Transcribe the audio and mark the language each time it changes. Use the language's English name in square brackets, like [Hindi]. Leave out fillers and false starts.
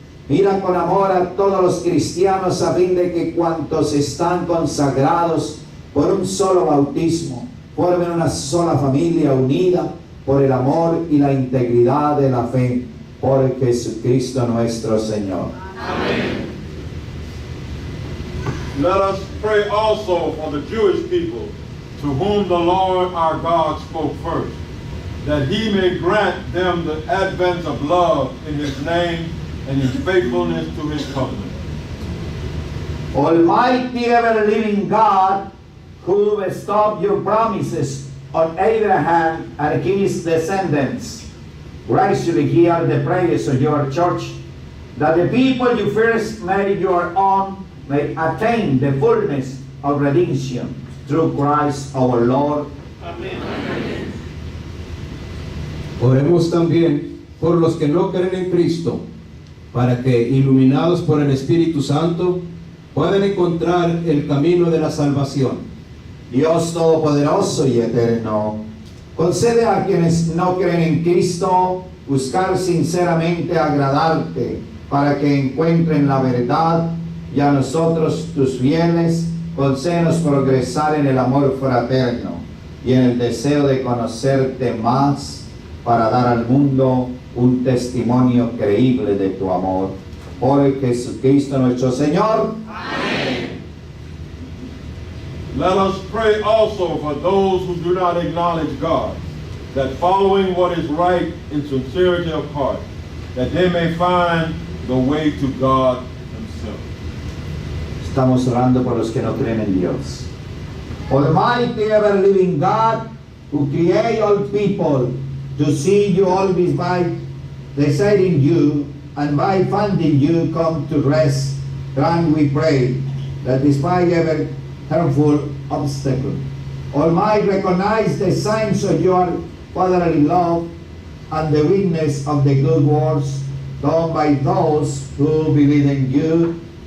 [Spanish] Mira con amor a todos los cristianos a fin de que cuantos están consagrados por un solo bautismo formen una sola familia unida por el amor y la integridad de la fe, por Jesucristo nuestro Señor. Amén. [English] Let us pray also for the Jewish people, to whom the Lord our God spoke first, that he may grant them the advent of love in his name and in faithfulness to his covenant. Almighty ever-living God, who bestowed your promises on Abraham and his descendants, graciously hear the prayers of your church, that the people you first made your own may attain the fullness of redemption through Christ our Lord. [Spanish] Amén. Oremos también por los que no creen en Cristo, para que, iluminados por el Espíritu Santo, puedan encontrar el camino de la salvación. Dios Todopoderoso y Eterno, concede a quienes no creen en Cristo buscar sinceramente agradarte, para que encuentren la verdad, y a nosotros, tus fieles, concédenos progresar en el amor fraterno y en el deseo de conocerte más, para dar al mundo un testimonio creíble de tu amor. Por Jesucristo nuestro Señor. Amén. [English] Let us pray also for those who do not acknowledge God, that following what is right in sincerity of heart, that they may find the way to God himself. [Spanish] Estamos orando por los que no creen en Dios. [English] Almighty ever-living God, who create all people to see you always by desiring you and by finding you come to rest, grant we pray that despite every harmful obstacle, all might recognize the signs of your fatherly love and the witness of the good works done by those who believe in you,